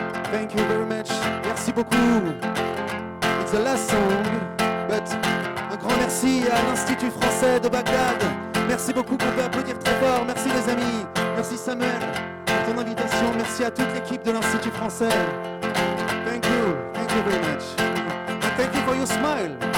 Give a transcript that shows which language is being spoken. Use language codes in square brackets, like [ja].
[en] Thank you very much. [fr] Merci beaucoup. [en] It's the last song, but [fr] Merci à l'Institut français de Bagdad. Merci beaucoup, qu'on peut applaudir très fort. Merci les amis. Merci Samuel pour ton invitation. Merci à toute l'équipe de l'Institut français. [en] Thank you very much. And thank you for your smile.